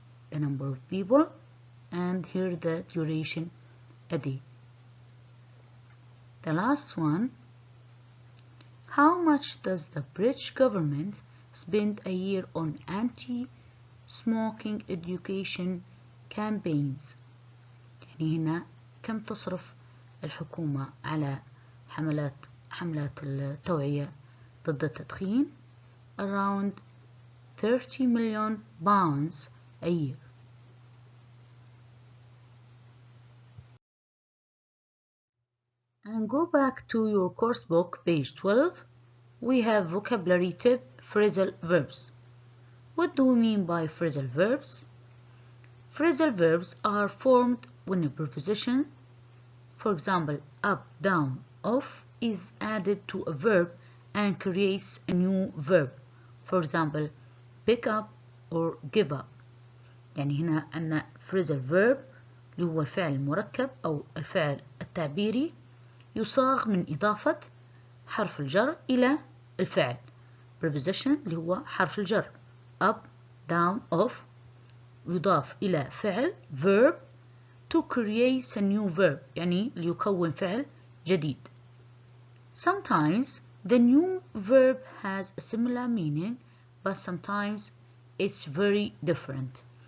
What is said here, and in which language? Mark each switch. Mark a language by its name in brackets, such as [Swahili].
[English] The number of people, and here the duration a day. The last one, how much does the British government spend a year on anti-smoking education campaigns? [Arabic] يعني هنا كم تصرف الحكومة على حملات التوعية ضد التدخين؟ [English] Around 30 million pounds a year. And go back to your course book, page 12. We have vocabulary tip, phrasal verbs. What do we mean by phrasal verbs? Phrasal verbs are formed when a preposition, for example, up, down, off, is added to a verb and creates a new verb. For example, pick up or give up. [Arabic] يعني هنا عندنا phrasal verb اللي هو الفعل المركب أو الفعل التعبيري يصاغ من إضافة حرف الجر إلى الفعل. preposition اللي هو حرف الجر up, down, off يضاف إلى فعل verb [English] to create a new verb [Arabic] يعني ليكون فعل جديد. [English] Sometimes the new verb has a similar meaning but sometimes it's very different.